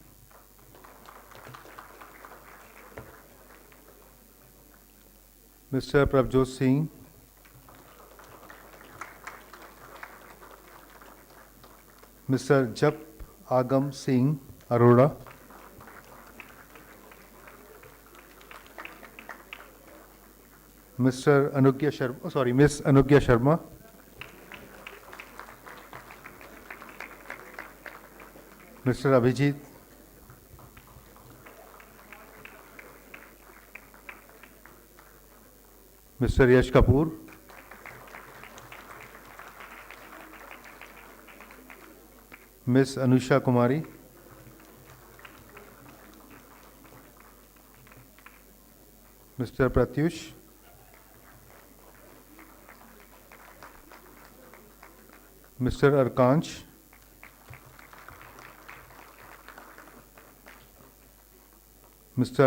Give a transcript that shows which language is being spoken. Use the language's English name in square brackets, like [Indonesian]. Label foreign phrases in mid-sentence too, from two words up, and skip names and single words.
[English] Mr. Prabjot Singh. Mr. Jap Agam Singh Arora. Mr. Anugya Sharma, Miss Anugya Sharma. Mr. Abhijit. Mr. Yash Kapoor. Miss Anusha Kumari. Mr. Pratyush. Mr. Arkansh. Mr.